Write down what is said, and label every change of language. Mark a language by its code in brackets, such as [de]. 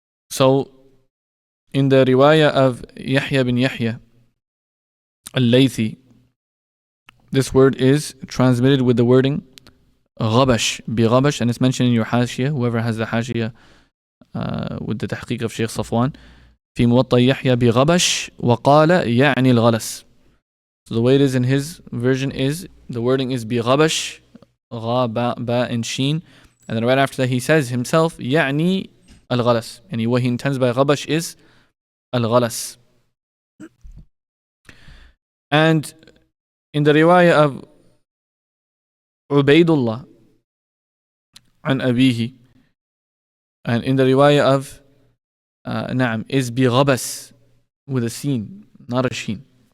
[en] So in the riwayah of Yahya bin Yahya al-Laythi, this word is transmitted with the wording ghabash, bi ghabash, and it's mentioned in your hashiyah, whoever has the hashiyah with the tahqiq of Shaykh Safwan. [ar] في موطأ يحيى بغبش وقال يعني الغلس. [en] So the way it is in his version is, the wording is بغبش, غا, ba, and sheen, and then right after that he says himself [ar] يعني الغلس, [en] and what he intends by غبش is الغلس. And in the riwayah of Ubaidullah [ar] عن أبيه, [en] and in the riwayah of نعم, is بغبس with a sin, not a sheen.